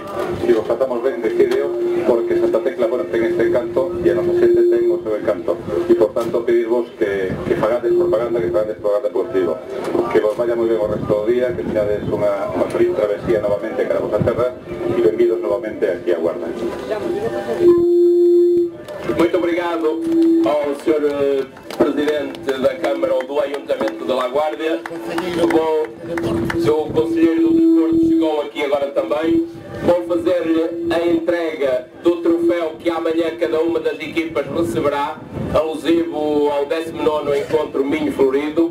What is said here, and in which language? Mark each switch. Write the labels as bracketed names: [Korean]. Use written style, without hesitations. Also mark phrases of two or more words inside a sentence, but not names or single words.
[Galician] Se vos tratamos ben, decideo, porque Santa Tecla, bueno, ten este encanto, e a nosa xente ten o seu encanto. E, por tanto, pedirvos que fagades propaganda positivo. [Spanish] Que vos vaya [Galician] moi ben o resto do día, que teñades unha feliz travesía novamente cara a vosa terra e benvidos novamente aquí a Guarda. [Portuguese] Muito obrigado ao Sr. Presidente da Câmara ou do Ayuntamento de La Guardia. O Conselheiro do Desporto chegou aqui agora também. Vou fazer-lhe a entrega do troféu que amanhã cada uma das equipas receberá, alusivo ao 19º Encontro Minho Florido.